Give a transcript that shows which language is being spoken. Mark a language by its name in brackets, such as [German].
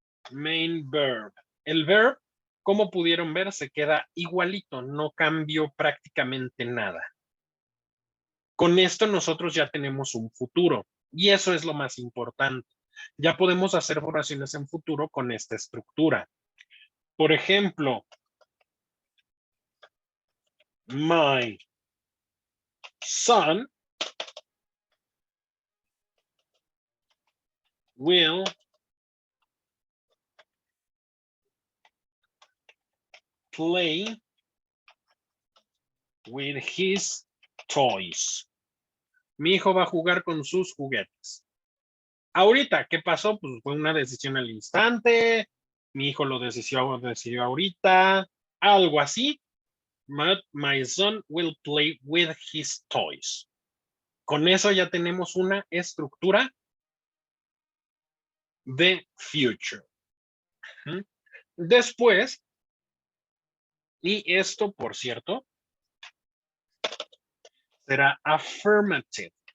[Spanish] Main verb. El verb, como pudieron ver, se queda igualito, no cambió prácticamente nada. Con esto nosotros ya tenemos un futuro y eso es lo más importante. Ya podemos hacer oraciones en futuro con esta estructura. Por ejemplo, [English] my son will play with his toys. [Spanish] Mi hijo va a jugar con sus juguetes. Ahorita, ¿qué pasó? Pues fue una decisión al instante. Mi hijo lo decidió ahorita. Algo así. [English] my son will play with his toys. [Spanish] Con eso ya tenemos una estructura de future. Después, y esto, por cierto, será affirmative.